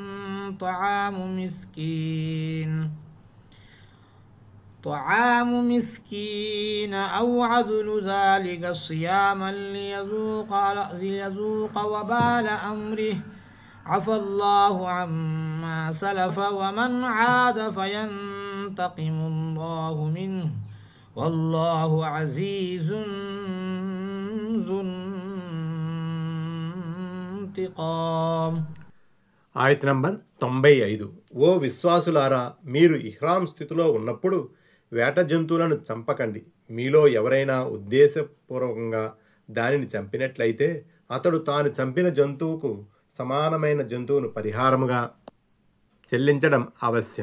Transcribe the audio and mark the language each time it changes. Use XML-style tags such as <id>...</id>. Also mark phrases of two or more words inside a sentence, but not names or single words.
<ar>طعام مسكين أو عدل ذلك صياما ليذوق وبال أمره عفى الله عما سلف ومن عاد فينتقم الله منه والله عزيز ذو انتقام.</ar> <te>ఆయత్ నంబర్ 95. ఓ విశ్వాసులారా, మీరు ఇహ్రాం స్థితిలో ఉన్నప్పుడు వేట జంతువులను చంపకండి. మీలో ఎవరైనా ఉద్దేశపూర్వకంగా దానిని చంపినట్లయితే అతడు తాను చంపిన జంతువుకు సమానమైన జంతువును పరిహారముగా చెల్లించడం అవశ్యం.</te>